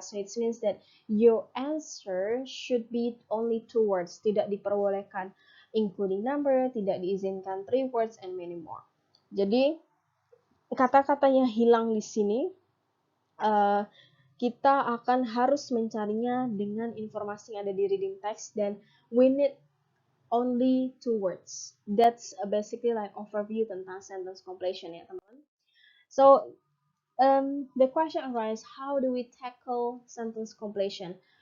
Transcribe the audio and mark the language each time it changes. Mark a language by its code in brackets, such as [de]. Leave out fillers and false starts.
[en] So it means that your answer should be only 2 words. [id] Tidak diperbolehkan [en] including number, [id] tidak diizinkan [en] 3 words and many more. [id] Jadi kata-kata yang hilang di sini kita akan harus mencarinya dengan informasi yang ada di reading text dan [en] we need only 2 words. That's basically like overview [id] tentang [en] sentence completion [id] ya teman-teman. [en] So the question arises, how do we tackle sentence completion?